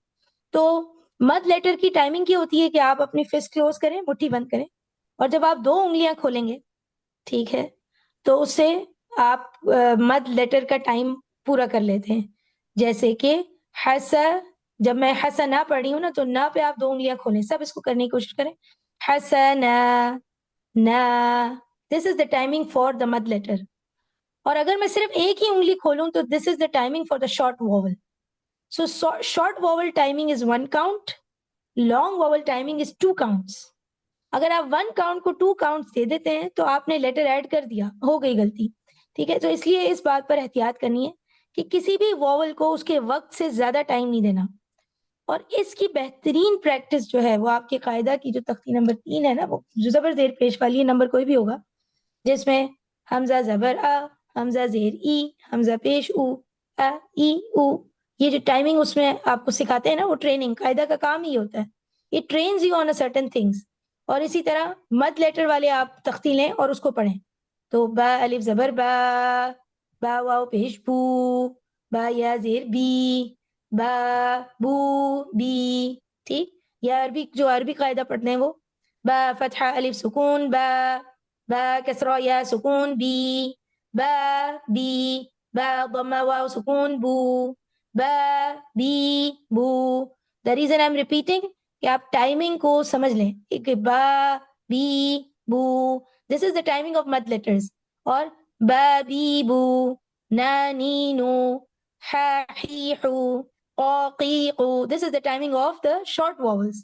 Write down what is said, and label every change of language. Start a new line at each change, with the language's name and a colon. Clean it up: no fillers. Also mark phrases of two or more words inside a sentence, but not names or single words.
Urdu: تو
English: madd letter
Urdu: کی ٹائمنگ کی ہوتی ہے کہ آپ اپنی
English: fist close
Urdu: کریں، مٹھی بند کریں، اور جب آپ 2 انگلیاں کھولیں گے ٹھیک ہے تو اس سے آپ
English: madd letter
Urdu: کا ٹائم پورا کر لیتے ہیں. جیسے کہ حسا، جب میں حسا نہ پڑھ رہی ہوں نا تو نہ پہ آپ 2 انگلیاں کھولیں، سب اس کو کرنے کی کوشش کریں.
English: حسنا نا، this is the timing for the madd letter.
Urdu: اور اگر میں صرف ایک ہی انگلی کھولوں تو
English: this is the timing for the short vowel. So short vowel timing is 1 count, long vowel timing is 2 counts.
Urdu: اگر آپ 1 count کو 2 counts دے دیتے ہیں تو آپ نے
English: letter add
Urdu: کر دیا، ہو گئی غلطی. ٹھیک ہے، تو اس لیے اس بات پر احتیاط کرنی ہے کہ کسی بھی vowel کو اس کے وقت سے زیادہ ٹائم نہیں دینا. اور اس کی بہترین پریکٹس جو ہے وہ آپ کے قاعدہ کی جو تختی نمبر 3 ہے نا، وہ جو زبر زیر پیش والی نمبر کوئی بھی ہوگا جس میں حمزہ زبر حمزہ زیر ای، حمزہ پیش او، ای او، یہ جو ٹائمنگ اس میں آپ کو سکھاتے ہیں نا، وہ ٹریننگ قاعدہ کا کام ہی ہوتا ہے.
English: it trains you on a certain things.
Urdu: اور اسی طرح
English: madd letter
Urdu: والے آپ تختی لیں اور اس کو پڑھیں. تو با الف زبر با، با واو پیش بو، با یا زیر بی، با بو بی. ٹھیک. یا عربی جو عربی قاعدہ پڑھنے ہیں وہ با فتحہ الف سکون با، با کسرہ یا سکون بی، با بی، با ضمہ واو سکون بو، با بی بو.
English: the reason I am repeating
Urdu: کہ آپ ٹائمنگ کو سمجھ لیں کہ با بی بو،
English: this is the timing of madd letters.
Urdu: اور با بی بو، نا نینو، حا حیحو، قا قیقو،
English: this is the timing of the short vowels.